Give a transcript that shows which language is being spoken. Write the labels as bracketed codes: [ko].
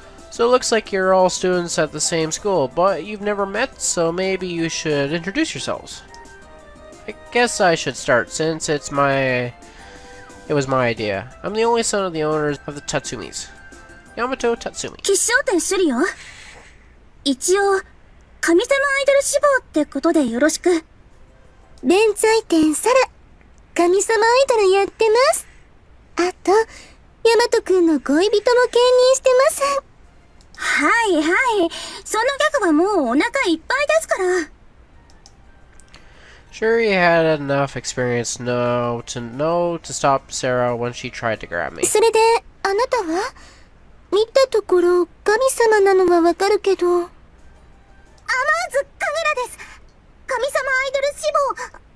[en] So it looks like you're all students at the same school, but you've never met, so maybe you should introduce yourselves. I guess I should start, since it was my idea. I'm the only son of the owners of the Tatsumis. Yamato Tatsumi. [ja] 吉祥天首里よ。一応、神様アイドル志望ってことでよろしく。連載店サラ、神様アイドルやってます。あと、ヤマトくんの恋人も兼任してます。はいはい。そのギャグはもうお腹いっぱいですから。 [en] Shuri had enough experience to know to stop Sarah when she tried to grab me. [ja] それで、あなたは見たところ、神様なのはわかるけど。アマーズ・カグラです。神様アイドル志望。